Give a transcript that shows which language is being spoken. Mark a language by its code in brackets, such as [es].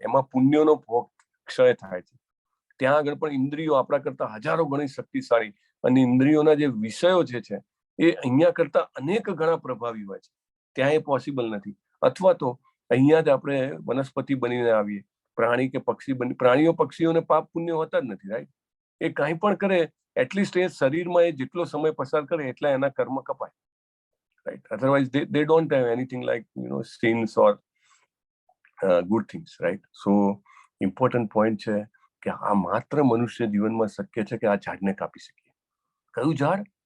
[gu] એમાં પુણ્યનો ભોગ ક્ષય થાય છે. ત્યાં આગળ પણ ઇન્દ્રિયો આપણા કરતા હજારો ગણી શક્તિશાળી, અને ઇન્દ્રિયોના જે વિષયો જે છે એ અહીંયા કરતા અનેક ગણા પ્રભાવી હોય છે. ત્યાં એ પોસિબલ નથી. અથવા તો અહીંયા જ આપણે વનસ્પતિ બનીને આવીએ, પ્રાણી કે પક્ષી બની. પ્રાણીઓ પક્ષીઓને પાપ પુણ્ય હોતા જ નથી. રાઈટ? એ કાંઈ પણ કરે, એટલીસ્ટ એ શરીરમાં એ જેટલો સમય પસાર કરે એટલા એના કર્મ કપાય. Right? [en] Otherwise they don't have anything like sins or good things. Right? So [gu] important point છે કે આ માત્ર મનુષ્ય જીવનમાં શક્ય છે કે આ ઝાડને કાપી શકીએ. કયું ઝાડ?